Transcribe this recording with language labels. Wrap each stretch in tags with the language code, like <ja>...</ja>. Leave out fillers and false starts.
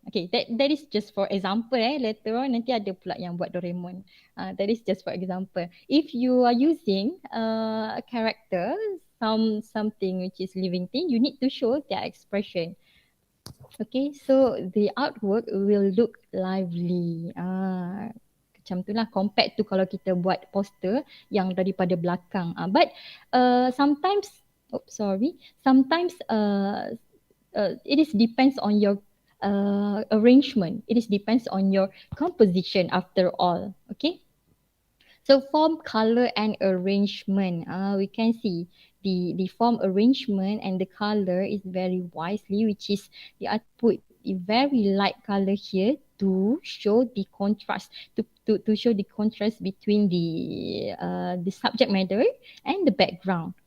<en>Okay, that is just for example. Later on</en> <ms>nanti ada pula yang buat</ms> <en>Doraemon. That is just for example. If you are using a character, something which is living thing, you need to show their expression. Okay, so the artwork will look lively.</en> <ms>Macam tu lah</ms> <en>compared to</en> <ms>kalau kita buat poster yang daripada belakang.</ms> <en>But sometimes sometimes it is depends on your arrangement. It is depends on your composition after all. Okay. So form, color, and arrangement. We can see the form arrangement and the color is very wisely, which is the art put a very light color here to show the contrast, to show the contrast between the subject matter and the background.</en>